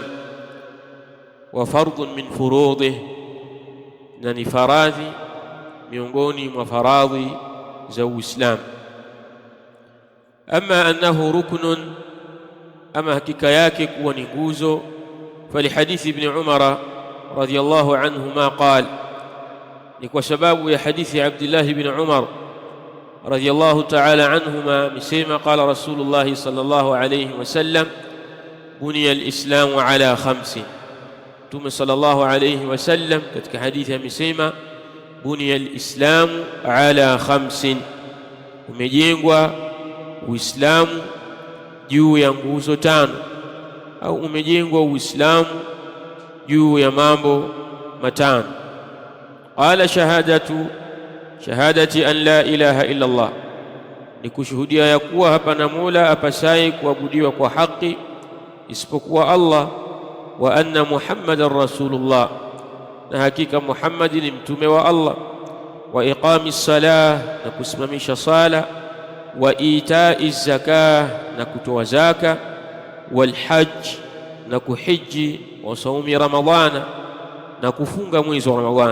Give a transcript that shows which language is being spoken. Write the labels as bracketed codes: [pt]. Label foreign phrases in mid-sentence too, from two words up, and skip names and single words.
[ar] وفرض من فروضه, [sw] na ni faradhi miongoni mwa faradhi za Uislamu. [ar] أما أنه ركن, [sw] ama hakika yake kuwa ni nguzo, [ar] فلحديث ابن عمر رضي الله عنهما قال, [sw] ni kwa sababu ya hadithi Abdullah ibn Umar [ar] رضي الله تعالى عنهما misema, قال رسول الله صلى الله عليه وسلم: بني الإسلام على خمس. [sw] Mtume [ar] صلى الله عليه وسلم [sw] katika hadithi amesema, [ar] بني الإسلام على خمس, [sw] umejengwa Uislamu juu ya nguzo tano, au umejengwa Uislamu juu ya mambo matano. [ar] قال شهادة أن لا إله إلا الله, [sw] ni kushuhudia ya kuwa hapana mola apasaye kuabudiwa kwa haki isipokuwa Allah, [ar] وأن محمدا رسول الله, [sw] na hakika Muhammad ni mtume wa Allah, [ar] وإقام الصلاة, [sw] na kusimamisha sala, [ar] وإيتاء الزكاة, [sw] na kutoa zaka, [ar] والحج, [sw] na kuhiji, [ar] وصوم رمضان, [sw] na kufunga mwezi wa Ramadhan.